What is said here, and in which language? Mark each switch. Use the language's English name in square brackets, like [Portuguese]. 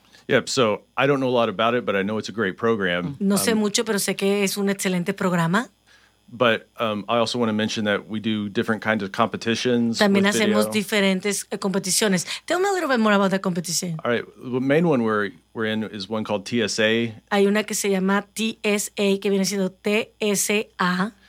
[English] Yep, so I don't know a lot about it, but I know it's a great program. [Spanish] No sé mucho, pero sé que es un excelente programa. [English] But I also want to mention that we do different kinds of competitions. [Spanish] También hacemos diferentes competiciones. [English] Tell me a little bit more about the competition. All right, the main one we're in is one called TSA. [Spanish] Hay una que se llama TSA, que viene siendo TSA.